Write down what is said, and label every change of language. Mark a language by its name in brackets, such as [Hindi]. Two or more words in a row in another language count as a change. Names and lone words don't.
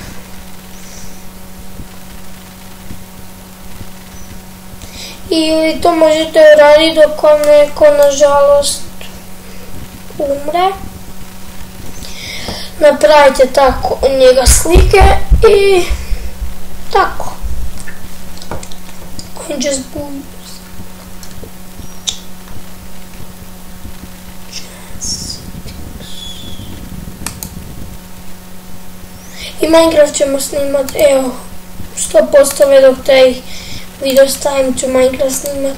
[Bosnian] Ili to možete raditi dok vam neko, nažalost, umre. Napravite tako njega slike i tako. [English] And just boom. [Bosnian] I Minecraft ćemo snimat, evo, 100% dok taj video stavim ću Minecraft snimat.